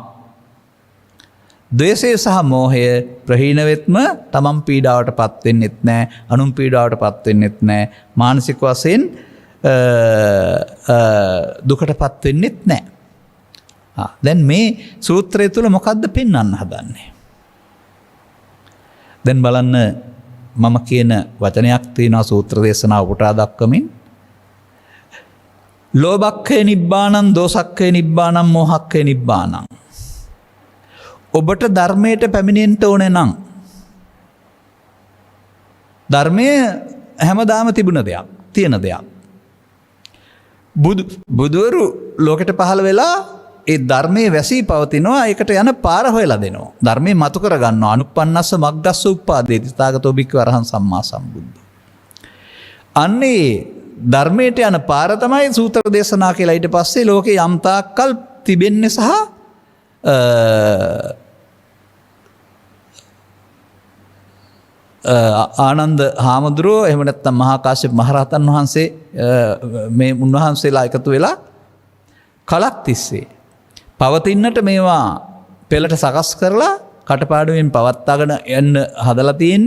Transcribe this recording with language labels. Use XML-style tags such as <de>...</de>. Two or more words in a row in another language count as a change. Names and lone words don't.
<si>ද්වේෂය සහ මෝහය ප්‍රහීන වෙත්ම තමන් පීඩාවටපත් වෙන්නෙත් නැහැ, අනුන් පීඩාවටපත් වෙන්නෙත් නැහැ, මානසික වශයෙන් දුකටපත් වෙන්නෙත් නැහැ. දැන් මේ සූත්‍රය තුල මොකද්ද පෙන්වන්න හදන්නේ? දැන් බලන්න මම කියන වචනයක් තියෙනවා සූත්‍ර දේශනාව උපුටා දක්වමින්.</si> <pi>ලෝභක්ඛේ නිබ්බානං, දෝසක්ඛේ නිබ්බානං, මෝහක්ඛේ නිබ්බානං.</pi> <si>ඔබට ධර්මයට පැමිණෙන්න ඕනේ නම් ධර්මය හැමදාම තිබුණ දෙයක්, තියෙන දෙයක්. බුදුවරු ලෝකෙට පහළ වෙලා ඒ ධර්මයේ වැසී පවතිනවා, ඒකට යන පාර හොයලා දෙනවා. ධර්මයේ මතු කර ගන්නවා.</si> <pi>අනුප්පන්නස්ස මග්ගස්ස උප්පාදේති තථාගතෝ භික්ඛවේ අරහං සම්මා සම්බුද්ධ.</pi> <si>අන්නේ ධර්මයට යන පාර තමයි සූත්‍ර දේශනා කියලා. ඊට පස්සේ ලෝකේ යම් තාක්කල් තිබෙන්නේ සහ ආනන්ද හාමුදුරුවෝ එහෙම නැත්නම් මහා කාශ්‍යප මහරහතන් වහන්සේ මේ උන්වහන්සේලා එකතු වෙලා කලක් තිස්සේ පවතින්නට මේවා පෙළට සකස් කරලා කටපාඩුවෙන් පවත්වාගෙන යන්න හදලා තියෙන්නේ.</si>